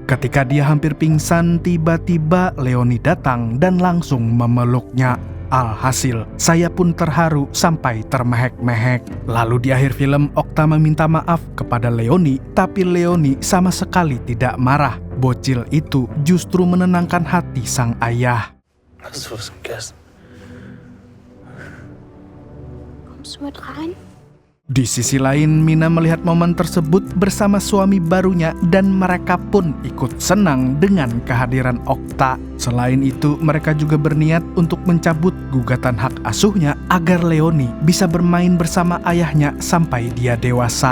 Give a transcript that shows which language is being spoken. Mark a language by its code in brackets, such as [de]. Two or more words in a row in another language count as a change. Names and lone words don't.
[id] Ketika dia hampir pingsan, tiba-tiba Leonie datang dan langsung memeluknya. Alhasil, saya pun terharu sampai termehek-mehek. Lalu di akhir film, Okta meminta maaf kepada Leonie, tapi Leonie sama sekali tidak marah. Bocil itu justru menenangkan hati sang ayah. [de] Hast du was gegessen? Kommst du mit rein? [id] Di sisi lain, Mina melihat momen tersebut bersama suami barunya dan mereka pun ikut senang dengan kehadiran Okta. Selain itu, mereka juga berniat untuk mencabut gugatan hak asuhnya agar Leonie bisa bermain bersama ayahnya sampai dia dewasa.